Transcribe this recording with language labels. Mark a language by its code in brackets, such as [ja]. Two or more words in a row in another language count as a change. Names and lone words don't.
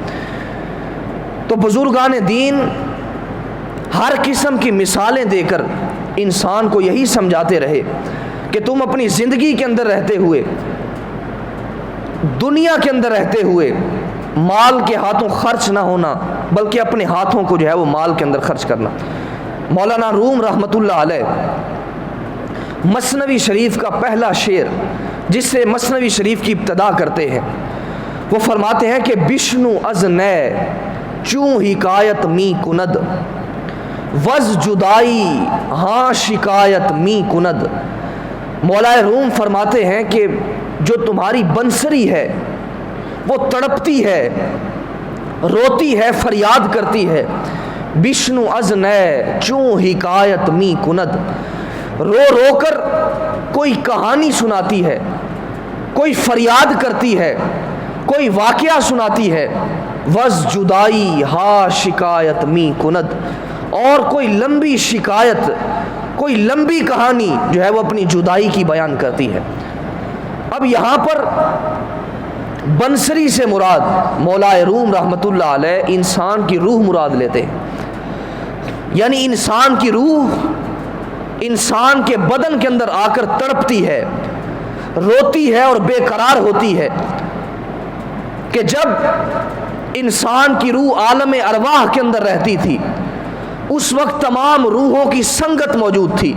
[ur] تو بزرگان دین ہر قسم کی مثالیں دے کر انسان کو یہی سمجھاتے رہے کہ تم اپنی زندگی کے اندر رہتے ہوئے، دنیا کے اندر رہتے ہوئے مال کے ہاتھوں خرچ نہ ہونا بلکہ اپنے ہاتھوں کو جو ہے وہ مال کے اندر خرچ کرنا۔ مولانا روم رحمۃ اللہ علیہ مثنوی شریف کا پہلا شعر جس سے مثنوی شریف کی ابتدا کرتے ہیں، وہ فرماتے ہیں کہ [fa] بشنو از نئے چوں حکایت می کند وز جدائی ہاں شکایت می کند. [ur] مولا روم فرماتے ہیں کہ جو تمہاری بنسری ہے وہ تڑپتی ہے، روتی ہے، فریاد کرتی ہے. [fa] بشنو از نئے چوں حکایت می کند. [ur] رو رو کر کوئی کہانی سناتی ہے، کوئی فریاد کرتی ہے، کوئی واقعہ سناتی ہے. [fa] وز جدائی ہا شکایت می کند. [ur] اور کوئی لمبی شکایت، کوئی لمبی کہانی جو ہے وہ اپنی جدائی کی بیان کرتی ہے. اب یہاں پر بنسری سے مراد مولا روم رحمت اللہ علیہ انسان کی روح مراد لیتے ہیں. یعنی انسان کی روح انسان کے بدن کے اندر آ کر تڑپتی ہے، روتی ہے اور بے قرار ہوتی ہے کہ جب انسان کی روح عالم ارواح کے اندر رہتی تھی اس وقت تمام روحوں کی سنگت موجود تھی.